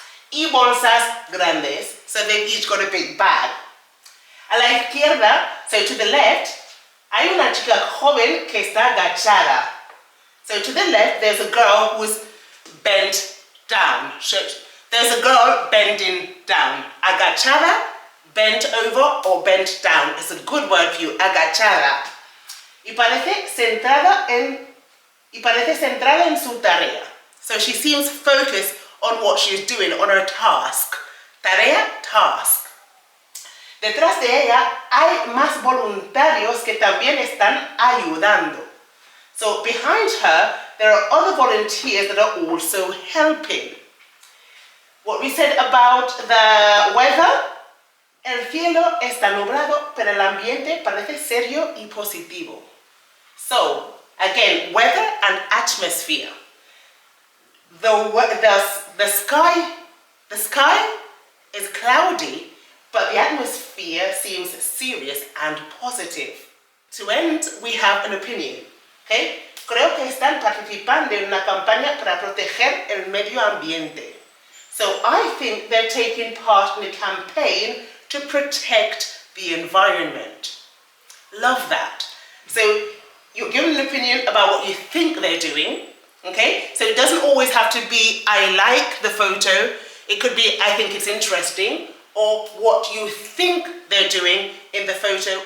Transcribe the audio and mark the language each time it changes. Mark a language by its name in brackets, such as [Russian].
[Spanish] Y bolsas grandes, [English] so they've each got a big bag. [Spanish] A la izquierda, [English] so to the left, [Spanish] hay una chica joven que está agachada. [English] So to the left, there's a girl who's bent down. So there's a girl bending down. Agachada, bent over or bent down. It's a good word for you, agachada. [Spanish] Y parece centrada en su tarea. [English] So she seems focused on what she's doing, on her task. Tarea, task. [Spanish] Detrás de ella hay más voluntarios que también están ayudando. [English] So behind her, there are other volunteers that are also helping. What we said about the weather, [Spanish] el cielo está nublado, pero el ambiente parece serio y positivo. [English] So, again, weather and atmosphere. The sky is cloudy, but the atmosphere seems serious and positive. To end, we have an opinion. Okay? [Spanish] Creo que están participando en una campaña para proteger el medio ambiente. [English] So I think they're taking part in a campaign to protect the environment. Love that. So you're giving an opinion about what you think they're doing. Okay? So it doesn't always have to be, I like the photo. It could be, I think it's interesting, or what you think they're doing in the photo.